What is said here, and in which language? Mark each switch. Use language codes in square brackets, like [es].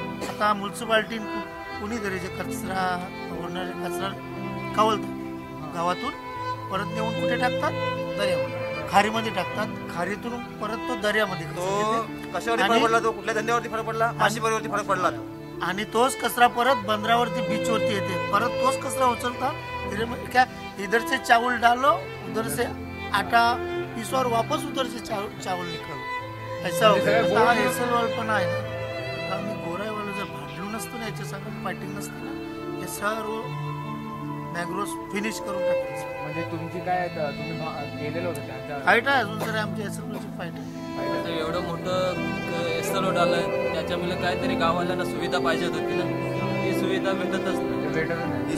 [mr] आता म्युन्सिपाल्टी कोणीतरी जे कचरा उडणारे कचरा कावलतात गावातून, परत नेऊन कुठे टाकतात? दर्यामध्ये, खारीमध्ये टाकतात. खारीतून परत तो दर्यामध्ये. कशावरती फरक पडला? तो कुठल्या धंद्यावरती फरक पडला? मासेमारीवरती फरक पडला. आणि तोच कचरा परत बंदरावरती बीचवरती येते, परत तोच कचरा उचलतात. [hi] क्या इधर से चावल डालो, उधर से आटा पीसो और वापस उधर से चावल निकालो, ऐसा [mr] हा पण आहे ना. आम्ही गोराईवाला जर भांडलो नसतो ना, याच्या सगळं फायटिंग नसते ना, हे सर्व मॅग्रोज फिनिश करून टाकायचं. म्हणजे तुमची काय तुम्ही गेलेलो होतं फाईट आहे अजून तरी आमच्या एसएलओची फाईट आहे. एवढं मोठं एसएलओ आलं, त्याच्यामुळे काहीतरी गावाला सुविधा पाहिजे होती ना, ही सुविधा भेटतच नाही.